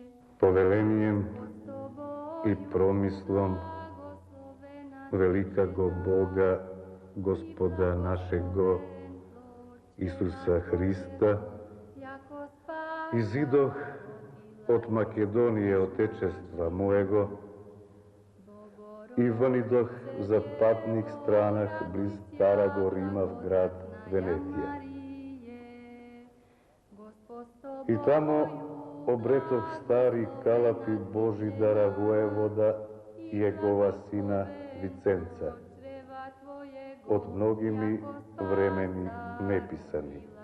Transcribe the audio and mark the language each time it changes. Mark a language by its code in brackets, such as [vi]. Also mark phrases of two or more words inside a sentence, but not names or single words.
[cu] Повелением и промислом велика го Бога, Господа нашего Исуса Христа, изидох од Македонија, отечества моего, и вонидох за патник странах близ Стараго Рима в град Венетија. И тамо обретох стари калапи Божидара воевода и егова сина Виценца, од многи ми времени неписани.